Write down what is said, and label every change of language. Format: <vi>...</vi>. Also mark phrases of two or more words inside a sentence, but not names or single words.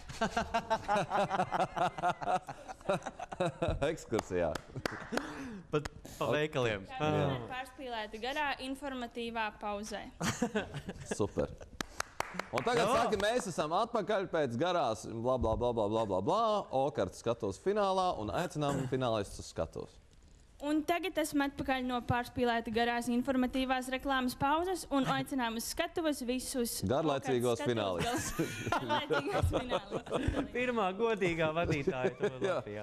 <lv>ekskursijā. Pat pa veikaliem. Pārspīlēti garā, informatīvā pauzē. Super. Un tagad saka, mēs esam atpakaļ pēc garās bla bla bla bla bla bla bla, Okarta skatuves finālā un aicinām finālistus uz skatuves. Un tagad esam atpakaļ no pārspīlēta garās informatīvās reklāmas pauzes un aicinām uz skatuves visus garlaicīgos finālistus. Garlaicīgos finālistus. Pirmā godīgā vadītāja to Latvijā.</lv>